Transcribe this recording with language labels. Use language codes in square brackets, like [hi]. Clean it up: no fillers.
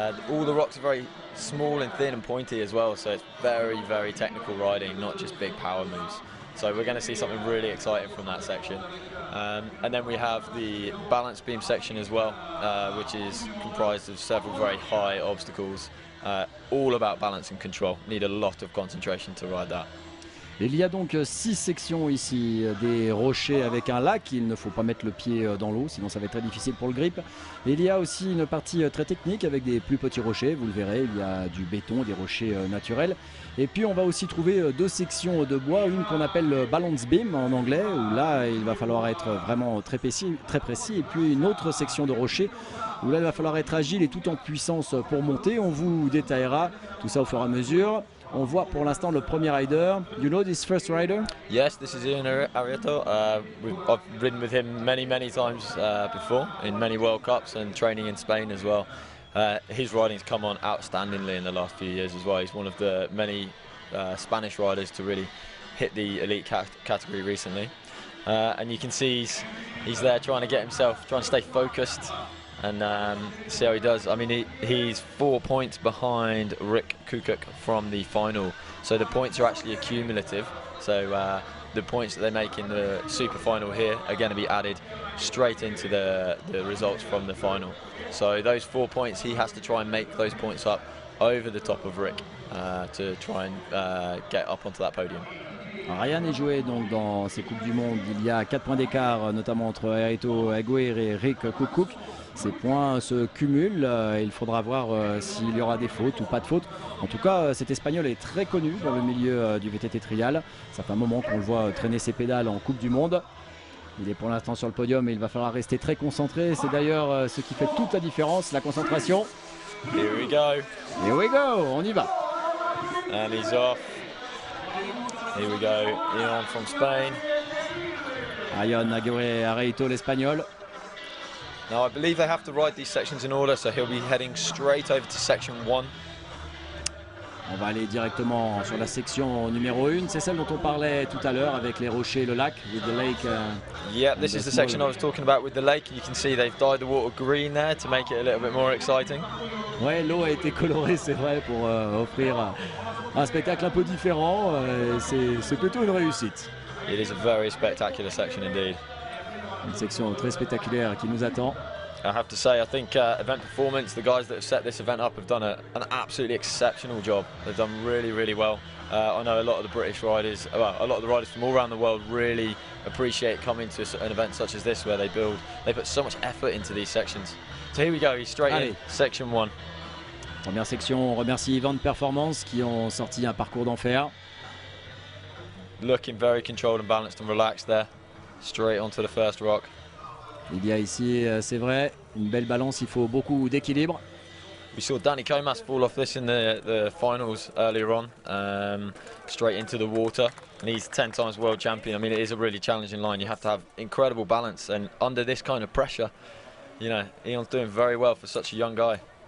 [en] All the rocks are very small and thin and pointy as well, so it's very, very technical riding, not just big power moves. So we're going to see something really exciting from that section. And then we have the balance beam section as well, which is comprised of several very high obstacles, all about balance and control. Need a lot of concentration to ride that. [fr] Il y a donc 6 sections ici, des rochers avec un lac, il ne faut pas mettre le pied dans l'eau, sinon ça va être très difficile pour le grip. Et il y a aussi une partie très technique avec des plus petits rochers, vous le verrez, il y a du béton, des rochers naturels. Et puis on va aussi trouver 2 sections de bois, une qu'on appelle balance beam en anglais, où là il va falloir être vraiment très précis, et puis une autre section de rochers, où là il va falloir être agile et tout en puissance pour monter. On vous détaillera tout ça au fur et à mesure. On voit pour l'instant le premier rider. [en] You know this first rider? Yes, this is Ian Arrieto. I've ridden with him many times before in many World Cups and training in Spain as well. His riding's come on outstandingly in the last few years as well. He's one of the many Spanish riders to really hit the elite category recently. And you can see he's there trying to stay focused and see how he does. I mean, he's 4 points behind Rick Kukuk from the final, so the points are actually accumulative. So the points that they make in the super final here are going to be added straight into the results from the final. So those 4 points, he has to try and make those points up over the top of Rick to try and get up onto that podium. [fr] Rien n'est joué donc dans ces Coupes du Monde. Il y a 4 points d'écart, notamment entre Arrieto Aguirre et Rick Kukuk. Ces points se cumulent. Il faudra voir s'il y aura des fautes ou pas de fautes. En tout cas, cet Espagnol est très connu dans le milieu du VTT trial. Ça fait un moment qu'on le voit traîner ses pédales en Coupe du Monde. Il est pour l'instant sur le podium et il va falloir rester très concentré. C'est d'ailleurs ce qui fait toute la différence, la concentration. [en] Here we go. Here we go, [fr] on y va. [en] And he's off. Here we go, Ion from Spain. [fr] Ion Aguirre Arrieto, l'Espagnol. [en] Now I believe they have to ride these sections in order, so he'll be heading straight over to section 1. [fr] On va aller directement sur la section numéro 1. C'est celle dont on parlait tout à l'heure avec les rochers et le lac. [en] With the lake, yeah, this is the section I was talking about with the lake. You can see they've dyed the water green there to make it a little bit more exciting. [fr] Ouais, l'eau a été colorée, c'est vrai, pour offrir un spectacle un peu différent. C'est plutôt une réussite. [en] It is a very spectacular section indeed. [fr] Une section très spectaculaire qui nous attend. [en] I have to say, I think event performance, the guys that have set this event up have done an absolutely exceptional job. They've done really well. I know a lot of the British riders, well, a lot of the riders from all around the world really appreciate coming to an event such as this where they put so much effort into these sections. So here we go, he's straight in, section 1. [fr] Première section, on remercie Event Performance qui ont sorti un parcours d'enfer. [en] Looking very controlled and balanced and relaxed there. Straight onto the first rock. [fr] Il y a ici, c'est vrai, une belle balance, il faut beaucoup d'équilibre. [en] We saw Danny Comas fall off this in the finals earlier on, straight into the water, and he's 10 times world champion. I mean, it is a really challenging line. You have to have incredible balance, and under this kind of pressure, you know, Ion's doing very well for such a young guy.